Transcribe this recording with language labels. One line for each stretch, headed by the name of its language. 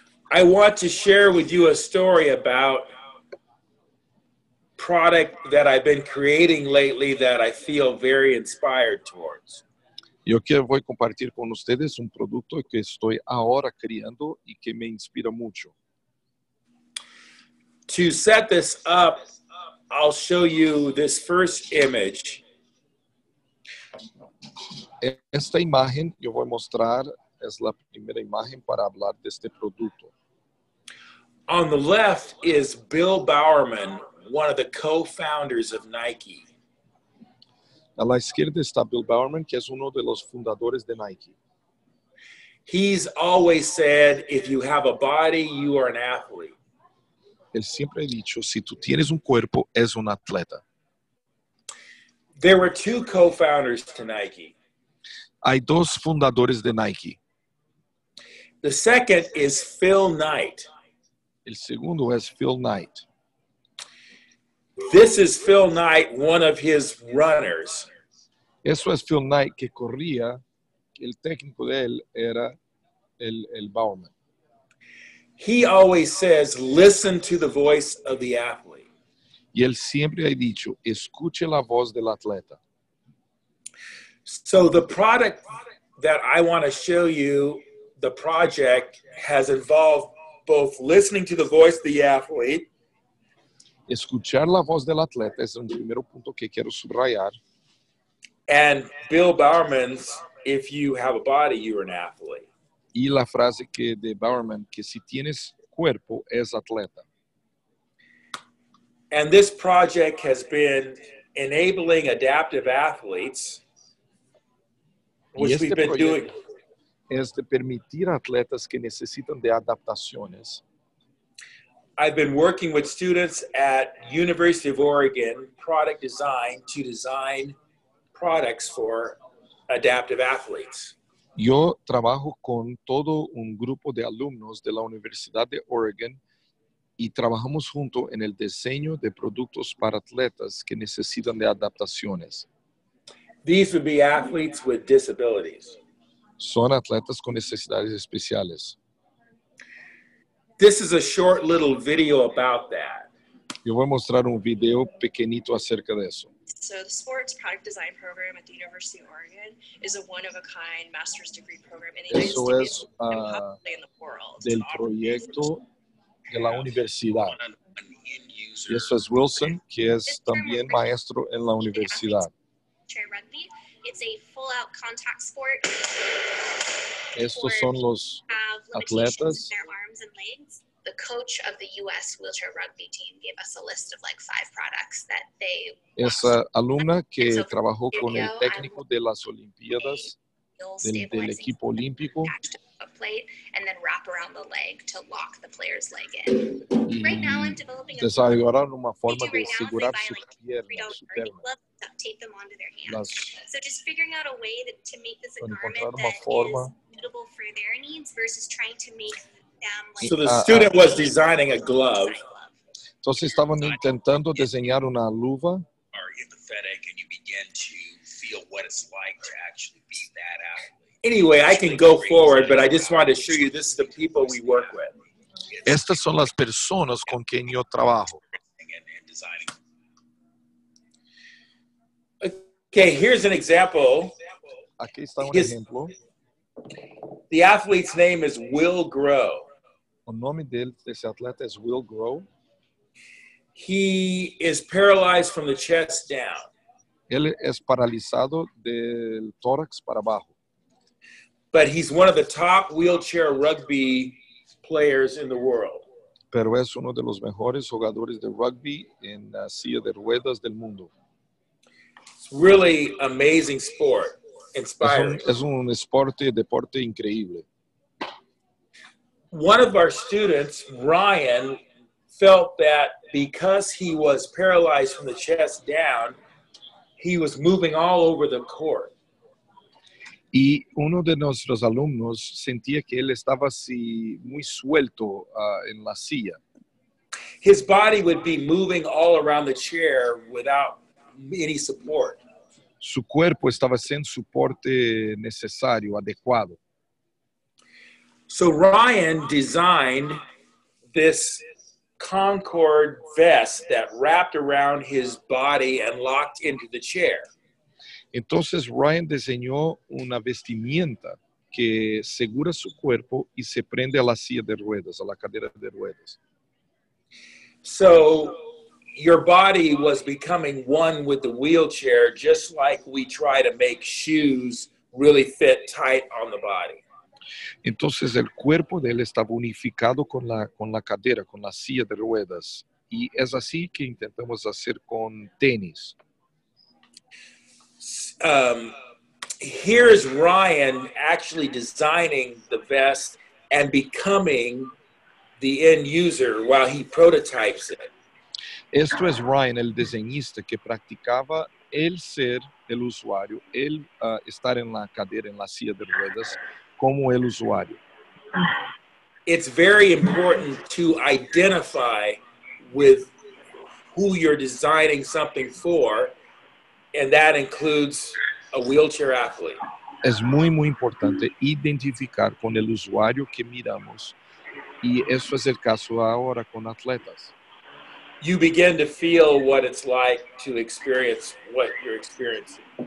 English: I want to share with you a story about product that I've been creating lately that I feel very inspired towards.
Spanish: Yo voy a compartir con ustedes un producto que estoy ahora creando y que me inspira mucho.
English: To set this up, I'll show you this first image.
Spanish: Esta imagen yo voy a mostrar, es la primera imagen para hablar de este producto.
English: On the left is Bill Bowerman, one of the co-founders of Nike.
Spanish: A la izquierda está Bill Bowerman, que es uno de los fundadores de Nike.
English: He's always said, if you have a body, you are an athlete.
Spanish: Él siempre ha dicho, si tú tienes un cuerpo, es un atleta.
English: There were two co-founders to Nike.
Spanish: Hay dos fundadores de Nike.
English: The second is Phil Knight.
Spanish: El segundo es Phil Knight.
English: This is Phil Knight, one of his runners.
Spanish: Eso es Phil Knight que corría, el técnico de él era el Bowerman.
English: He always says, listen to the voice of the athlete.
Spanish: Y él siempre ha dicho, escuche la voz del atleta.
English: So the product that I want to show you, the project has involved both listening to the voice of the athlete.
Spanish: Escuchar la voz del atleta es un primer punto que quiero subrayar.
English: And Bill Bowerman's, if you have a body, you're an athlete.
Spanish: Y la frase que de Bowerman, que si tienes cuerpo, es atleta.
English: And this project has been enabling adaptive athletes,
Spanish: Y
English: which
Spanish: este
English: we've been doing.
Spanish: proyecto es de permitir a atletas que necesitan de adaptaciones.
English: I've been working with students at University of Oregon product design to design products for adaptive athletes.
Spanish: Yo trabajo con todo un grupo de alumnos de la Universidad de Oregon y trabajamos junto en el diseño de productos para atletas que necesitan de adaptaciones.
English: These would be athletes with disabilities.
Spanish: Son atletas con necesidades especiales.
English: This is a short little video about that.
Spanish: Yo voy a mostrar un video pequeñito acerca de eso.
English: So the sports product design program at the University of Oregon is a one-of-a-kind master's degree program in the United
Spanish: Eso
English: States
Spanish: es
English: and possibly in the world.
Spanish: del proyecto de la universidad. Y eso es Wilson, que es también maestro en la universidad.
English: Rugby. It's a full-out contact sport.
Spanish: Estos son los atletas.
English: Their arms and legs. The coach of the U.S. wheelchair rugby team gave us a list of like 5 products that they.
Spanish: Esa alumna que trabajó con el técnico de las Olimpiadas del equipo olímpico.
English: And then wrap around the leg to lock the player's leg in. Right now I'm developing a
Spanish: desarrollaron una forma de asegurar su pierna, su perna.
English: Tape them onto their hands. So just figuring out a way to make this a garment
Spanish: encontrar
English: that
Spanish: una
English: is
Spanish: forma.
English: suitable for their needs versus trying to make them like. So the student was designing a glove.
Spanish: Entonces estaban intentando diseñar una luva.
English: Are empathetic and you begin to feel what it's like to actually be that athlete. Anyway, I can go forward, but I just wanted to show you this is the people we work with.
Spanish: Estas son las personas con quien yo trabajo.
English: And designing. Okay, here's an example.
Spanish: Aquí está un ejemplo.
English: The athlete's name is Will Grow.
Spanish: El nombre de ese atleta es Will Grow.
English: He is paralyzed from the chest down.
Spanish: Él es paralizado del tórax para abajo.
English: But he's one of the top wheelchair rugby players in the world.
Spanish: Pero es uno de los mejores jugadores de rugby en la silla de ruedas del mundo.
English: It's really amazing sport, inspiring.
Spanish: Es un deporte increíble.
English: One of our students, Ryan, felt that because he was paralyzed from the chest down, he was moving all over the court.
Spanish: Y uno de nuestros alumnos sentía que él estaba así muy suelto en la silla.
English: His body would be moving all around the chair without any support.
Spanish: Su cuerpo estaba sin soporte necesario, adecuado.
English: So Ryan designed this Concord vest that wrapped around his body and locked into the chair.
Spanish: Entonces Ryan diseñó una vestimenta que segura su cuerpo y se prende a la silla de ruedas, a la cadera de ruedas.
English: So your body was becoming one with the wheelchair, just like we try to make shoes really fit tight on the body.
Spanish: Entonces el cuerpo de él estaba unificado con la cadera, con la silla de ruedas. Y es así que intentamos hacer con tenis.
English: Here's Ryan actually designing the vest and becoming the end user while he prototypes it.
Spanish: Esto es Ryan, el diseñista, que practicaba el ser el usuario, el estar en la cadera, en la silla de ruedas, como el usuario.
English: It's very important to identify with who you're designing something for, and that includes a wheelchair athlete.
Spanish: Es muy importante identificar con el usuario que miramos, y eso es el caso ahora con atletas.
English: You begin to feel what it's like to experience what you're experiencing.